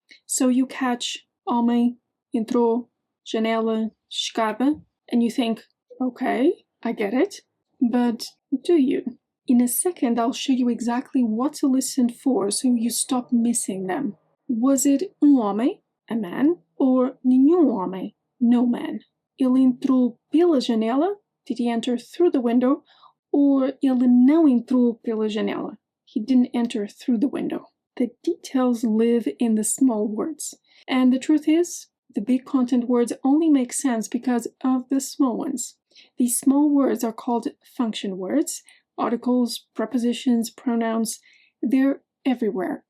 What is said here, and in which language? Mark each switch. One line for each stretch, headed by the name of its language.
English: So you catch homem, entrou, janela, escada, and you think, okay, I get it, but do you? In a second, I'll show you exactly what to listen for so you stop missing them. Was it homem, a man, or
Portuguese: nenhum homem,
English: no man?
Portuguese: Ele entrou pela janela?
English: Did he enter through the window?
Portuguese: Or ele não entrou pela janela?
English: He didn't enter through the window. The details live in the small words. And the truth is, the big content words only make sense because of the small ones. These small words are called function words. Articles, prepositions, pronouns, they're everywhere.